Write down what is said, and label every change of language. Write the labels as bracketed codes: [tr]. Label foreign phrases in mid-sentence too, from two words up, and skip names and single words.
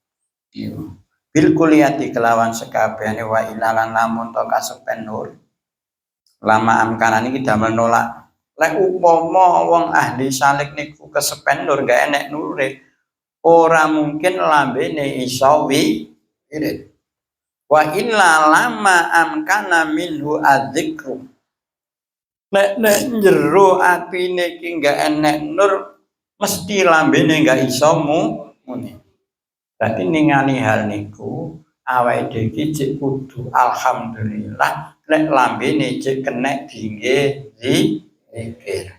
[ar] بالكلية [jv] kelawan sekabehane wa ilalan lamun to kasepen nur. [ar] لما أمكن [jv] iki damel nolak. Lek upama wong ahli salik niku kesepen nur gak enek nure. Ora mungkin lambene iso wirid. [ar] وإلا لما أمكن منه الذكر. [jv] Nek jero atine iki gak enek nur mesti lambene gak iso muni. Berarti ningali hal niku awake dhewe iki kudu alhamdulillah lek lambene cek kenek dingge zikir.